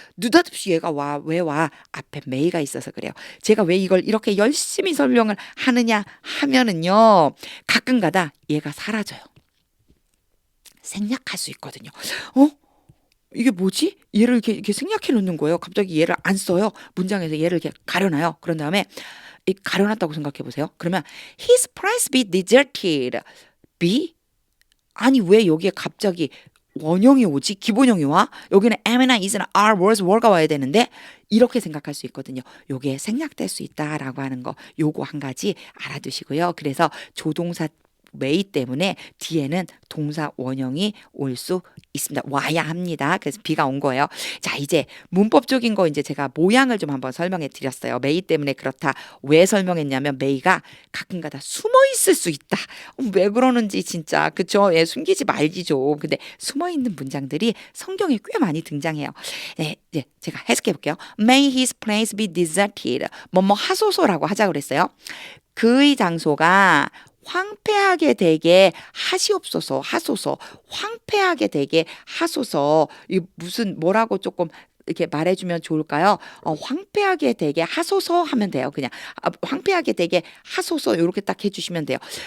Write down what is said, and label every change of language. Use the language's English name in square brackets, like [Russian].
[Korean] 느닷없이 얘가 와. 왜 와? 앞에 may가 있어서 그래요. 제가 왜 이걸 이렇게 열심히 설명을 하느냐 하면은요. 가끔가다 얘가 사라져요. 생략할 수 있거든요. 이게 뭐지? 얘를 이렇게 생략해 놓는 거예요. 갑자기 얘를 안 써요. 문장에서 얘를 이렇게 가려놔요. 그런 다음에 가려놨다고 생각해 보세요. [English] 그러면 his price be deserted. be? [Korean] 아니 왜 여기에 갑자기 원형이 오지? 기본형이 와? 여기는 am이나 is나 are, was, were가 와야 되는데 이렇게 생각할 수 있거든요. 요게 생략될 수 있다라고 하는 거 요거 한 가지 알아두시고요. 그래서 조동사 may 때문에 뒤에는 동사 원형이 올 수 있습니다. 와야 합니다. 그래서 be가 온 거예요. 자, 이제 문법적인 거 이제 제가 모양을 좀 한번 설명해 드렸어요. may 때문에 그렇다. 왜 설명했냐면 may가 가끔가다 숨어 있을 수 있다. 왜 그러는지 진짜 그쵸? 예, 숨기지 말지 좀. 근데 숨어 있는 문장들이 성경에 꽤 많이 등장해요. 네, 이제 제가 해석해 볼게요. [English] May his place be deserted. [Korean] 뭐뭐 하소서라고 하자 그랬어요. 그의 장소가 황폐하게 되게 하시옵소서 하소서 황폐하게 되게 하소서 이 무슨 뭐라고 조금 이렇게 말해주면 좋을까요? 황폐하게 되게 하소서 하면 돼요. 그냥 황폐하게 되게 하소서 이렇게 딱 해주시면 돼요.